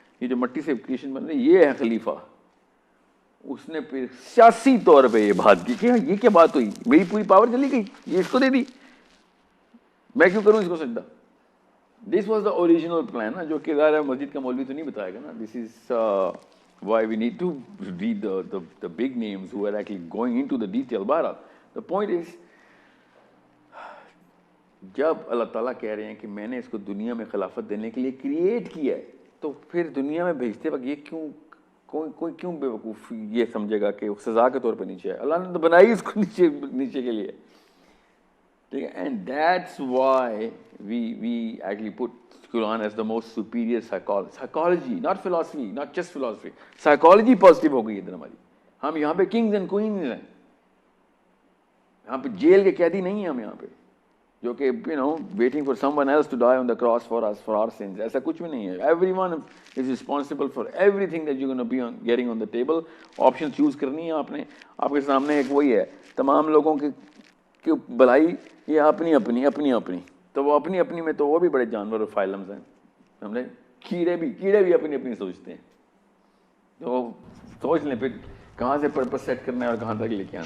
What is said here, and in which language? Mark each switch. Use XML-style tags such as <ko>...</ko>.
<ur>یہ جو مٹی سے کریشن بن رہی یہ ہے خلیفہ. اس نے پھر سیاسی طور پہ یہ بات کی کہ یہ کیا بات ہوئی, میری پوری پاور چلی گئی, یہ اس کو دے دی, میں کیوں کروں اس کو سجدہ.</ur> <en>this was the original plan</en> <ur>نا, جو کہ ظاہر ہے مسجد کا مولوی تو نہیں بتائے گا نا.</ur> <en>This is why we need to read the big names who are actually going into the detail.</en> <ur>بہرحال</ur> <en>the point is</en> <ur>جب اللہ تعالیٰ کہہ رہے ہیں کہ میں نے اس کو دنیا میں خلافت دینے کے لیے کریٹ کیا ہے, تو پھر دنیا میں بھیجتے وقت یہ کوئی کیوں بے وقوف یہ سمجھے گا کہ سزا کے طور پہ نیچے ہے. اللہ نے تو بنائی اس کو نیچے کے لیے, ٹھیک ہے.</ur> <en>And that's why we actually put Quran as the most superior psychology, not philosophy, not just philosophy.</en> <ur>Psychology positive ہو گئی ادھر ہماری. ہم یہاں پہ</ur> <en>kings and queens</en> <ur>ہیں, یہاں پہ جیل کے قیدی نہیں ہیں ہم یہاں پہ, جو کہ</ur> <en>waiting for someone else to die on the cross for us, for our sins.</en> <ur>ایسا کچھ بھی نہیں ہے.</ur> <en>Everyone is responsible for everything that you're going to be getting on the table.</en> <ur>Options choose کرنی ہے آپ نے. آپ کے سامنے ایک وہی ہے, تمام لوگوں کی بھلائی یہ اپنی. تو وہ اپنی میں تو وہ بھی بڑے جانور اور فائلمز ہیں, سمجھے. کیڑے بھی اپنی سوچتے ہیں. تو سوچ لیں پھر کہاں سے پرپس سیٹ کرنا ہے اور کہاں تک لے کے آنا.</ur>